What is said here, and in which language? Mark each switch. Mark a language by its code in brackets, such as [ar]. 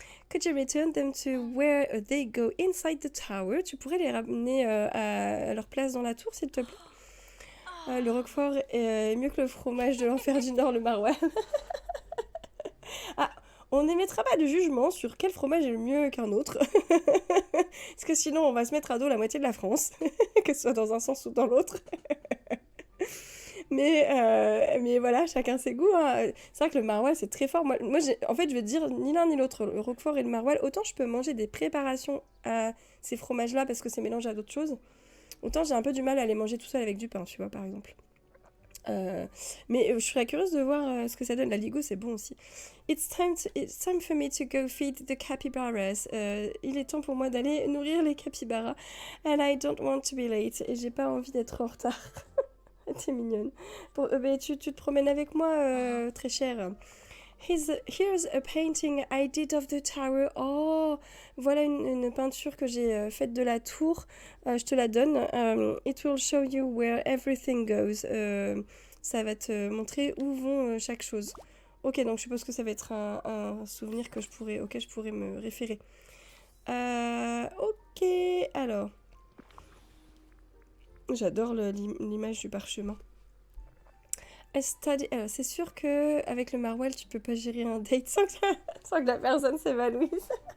[en] Could you return them to where they go inside the tower? [fr] Tu pourrais les ramener à leur place dans la tour, s'il te plaît? Le roquefort est mieux que le fromage de l'enfer du Nord, le maroilles. Ah, on n'émettra pas de jugement sur quel fromage est le mieux qu'un autre. Parce que sinon, on va se mettre à dos la moitié de la France, que ce soit dans un sens ou dans l'autre. Mais voilà, chacun ses goûts, hein. C'est vrai que le maroilles, c'est très fort. Moi en fait, je vais te dire ni l'un ni l'autre, le roquefort et le maroilles. Autant je peux manger des préparations à ces fromages-là parce que c'est mélangé à d'autres choses. Autant j'ai un peu du mal à les manger tout seul avec du pain, tu vois, par exemple. Euh, mais je serais curieuse de voir ce que ça donne. La Ligo, c'est bon aussi. [en] It's time for me to go feed the capybaras. [fr] Il est temps pour moi d'aller nourrir les capybaras. [en] And I don't want to be late. [fr] Et j'ai pas envie d'être en retard. T'es mignonne. Tu te promènes avec moi, très chère. [en] Here's a painting I did of the tower. [fr] Oh, voilà une peinture que j'ai faite de la tour. Je te la donne. [en] It will show you where everything goes. [fr] Ça va te montrer où vont chaque chose. Ok, donc je suppose que ça va être un souvenir auquel je pourrais me référer. Ok, alors. J'adore l'image du parchemin. C'est sûr que avec le Marwell, tu peux pas gérer un date sans que la personne s'évanouisse.